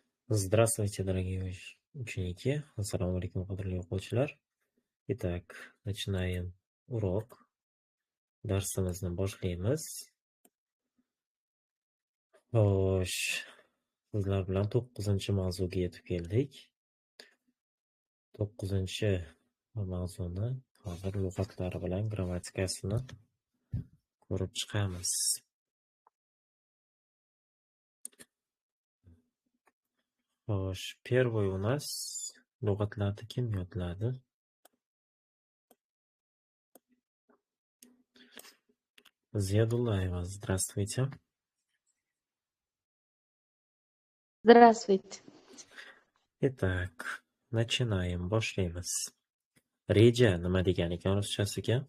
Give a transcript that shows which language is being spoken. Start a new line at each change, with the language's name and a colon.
Russian: Здравствуйте, дорогие ученики. Ассаламу алейкум,
Uzbek: qadrli o'quvchilar.
Russian: Итак, начинаем урок.
Uzbek: Darsimizni boshlaymiz. Xo'sh, sizlar bilan 9-mavzuga yetib keldik. 9-mavzuni hozir lug'atlari bilan grammatikasini ko'rib chiqamiz. Xo'sh,
Russian: первый у нас
Uzbek: lug'atlarni kim yodladi?
Russian: Ziyadullaeva, здравствуйте. Здравствуйте. Итак, начинаем,
Uzbek: boshlaymiz. Reja nima degan ekan ruschasiga?